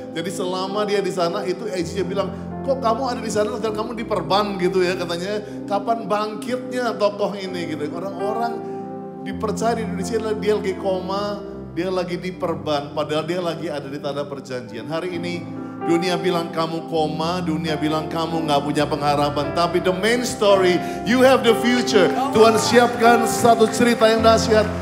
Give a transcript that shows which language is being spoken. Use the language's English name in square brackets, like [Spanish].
[Indonesian] Jadi selama dia di sana itu IG-nya bilang, kok kamu ada di sana dan kamu diperban gitu ya katanya. Kapan bangkitnya tokoh ini gitu. Orang-orang dipercaya di Indonesia dia lagi koma, dia lagi diperban, padahal dia lagi ada di tanah perjanjian. Hari ini dunia bilang kamu koma, dunia bilang kamu gak punya pengharapan. Tapi [English] the main story, you have the future. [Indonesian] Tuhan siapkan satu cerita yang dahsyat.